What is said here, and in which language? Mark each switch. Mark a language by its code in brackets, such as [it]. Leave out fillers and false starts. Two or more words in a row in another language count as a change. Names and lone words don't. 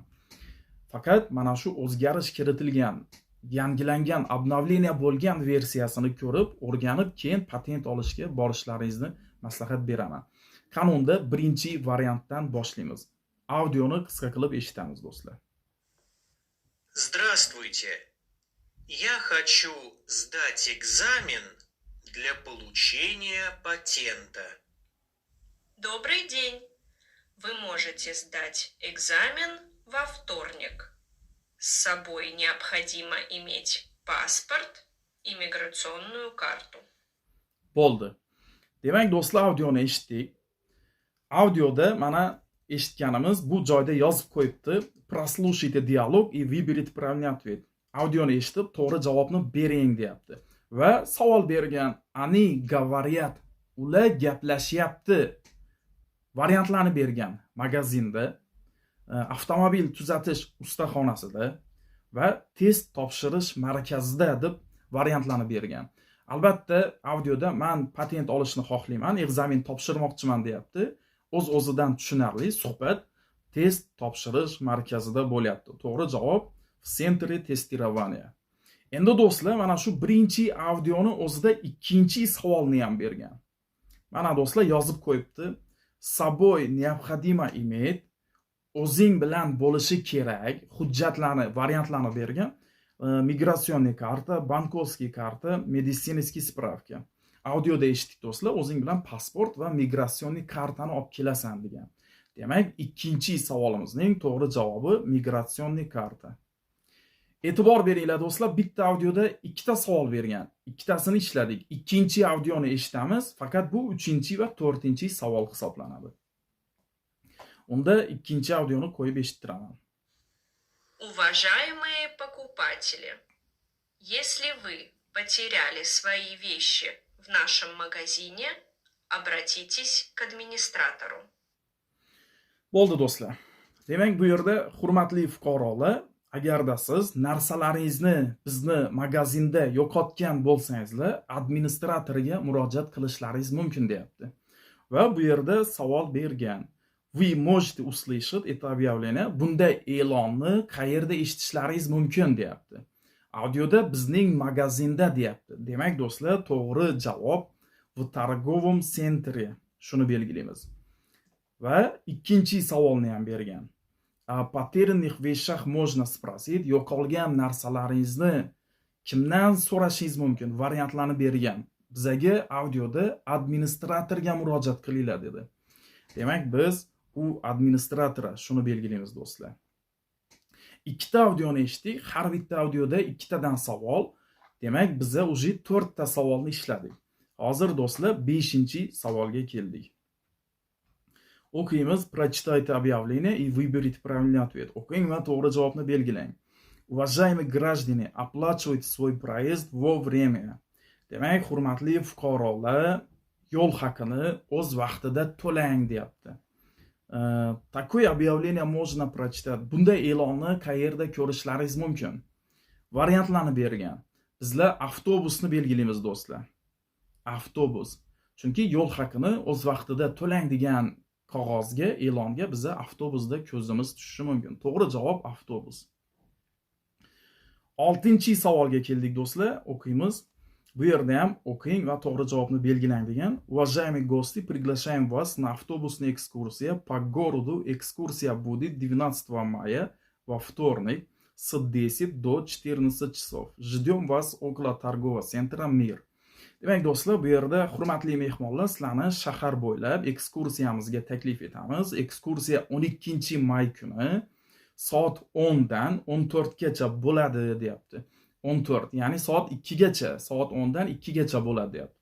[uz] Faqat mana shu o'zgarish kiritilgan, yangilangan, obnovleniya bo'lgan versiyasini ko'rib, o'rganib, keyin patent olishga borishlaringizni maslahat beraman. Qanunda birinchi variantdan boshlaymiz. Audioni qisqa qilib eshitamiz do'stlar. [ru] Здравствуйте. Я хочу сдать экзамен для получения патента. Добрый день. Вы можете сдать экзамен во вторник. С собой необходимо иметь паспорт и миграционную карту. [uz] Bo'ldi. Demak, do'stlar, audioni eshitdik. Audioda mana eshitganimiz bu joyda yozib qo'yibdi. [ru] Прослушайте диалог и выберите правильный ответ. [uz] Audioni eshitib, to'g'ri javobni bering deyapti. Va savol bergan, [ru] они говорят, [uz] ular gaplashyapti variantlarni bergan magazinda, avtomobil tuzatish ustaxonasida va test topshirish markazida deb variantlarni bergan. Albatta, audioda men patent olishni xohlayman, ekzamen topshirmoqchiman deyapti. O'z-o'zidan tushunarli suhbat test topshirish markazida bo'lyapti. To'g'ri javob [ru] в центре тестирования. [uz] Endi do'stlar, mana shu birinchi audioni o'zida ikkinchi savolni ham bergan. Mana do'stlar yozib qo'yibdi. [ru] С собой необходимо иметь, [uz] o'zing bilan bo'lishi kerak hujjatlarni, variantlarni bergan. [ru] Миграционный карта, банковский карта, медицинский справка. [uz] Audioda eshitdik do'stlar, o'zing bilan pasport va migratsionniy kartani olib kelasan degan. Demak, ikkinchi savolimizning to'g'ri javobi migratsionniy karta. E'tibor beringlar do'stlar, bitta audioda ikkita savol bergan. Ikkitasini ishladik. Ikkinchi audioni eshitamiz, faqat bu 3-chi va 4-chi savol hisoblanadi. Unda ikkinchi audioni qo'yib eshittiraman. [ru] Уважаемые покупатели, если вы потеряли свои вещи в нашем магазине, обратитесь к администратору. [uz] Bo'ldi do'stlar. Demak, bu yerda hurmatli fuqarolar, agarda siz narsalaringizni bizni magazinda yo'qotgan bo'lsangizlar, administratoriga murojaat qilishlaringiz mumkin deyapti. Va bu yerda savol bergan. [ru] Вы можете услышать это объявление. [uz] Bunday e'lonni qayerda eshitishlaringiz mumkin deyapti. Audioda bizning magazinda deyapti. Demak do'stlar, to'g'ri javob [ru] в торговом центре. [uz] Shuni belgilaymiz. Va ikkinchi savolni ham bergan. [ru] Потерянных вещах можно спросить. [uz] Yo'qolgan narsalaringizni kimdan so'rashingiz mumkin? Variantlarni bergan. Bizga audioda administratorga murojaat qilinglar dedi. Demak, biz u administratora shuni belgilaymiz do'stlar. Ikkita audioni eshitdik. Har bitta audioda ikkitadan savol. Demak, biza уже 4 ta savolni ishladik. Hozir do'stlar 5-chi savolga keldik. O'qiymiz. [ru] Прочитайте объявление и выберите правильный ответ. [uz] O'qing va to'g'ri javobni belgilang. [ru] Уважаемые граждане, оплачивайте свой проезд вовремя. [uz] Demak, hurmatli fuqarolar, yo'l haqini o'z vaqtida to'lang deyapti. [ru] Такое объявление можно прочитать. [uz] Bunday e'lonni qayerda ko'rishlaringiz mumkin? Variantlarni bergan. Bizlar avtobusni belgilaymiz do'stlar. Avtobus. Chunki yo'l haqini o'z vaqtida to'lang degan qog'ozga, e'longa biza avtobusda ko'zimiz tushishi mumkin. To'g'ri javob avtobus. 6-chi savolga keldik do'stlar. O'qiymiz. Bu yerda ham o'qing va to'g'ri javobni belgilang degan. [ru] Уважаемые гости, приглашаем вас на автобусную экскурсию по городу. Экскурсия будет 12 мая во вторник с 10 до 14 часов. Ждем вас около торгового центра «Мир». [uz] Demak do'stlar, bu yerda hurmatli mehmonlar, sizlarni shahar bo'ylab ekskursiyamizga taklif etamiz. Ekskursiya 12-may kuni soat 10 dan 14 gacha bo'ladi deyapti. 14, ya'ni soat 2 gacha, soat 10 dan 2 gacha bo'ladi deyapti.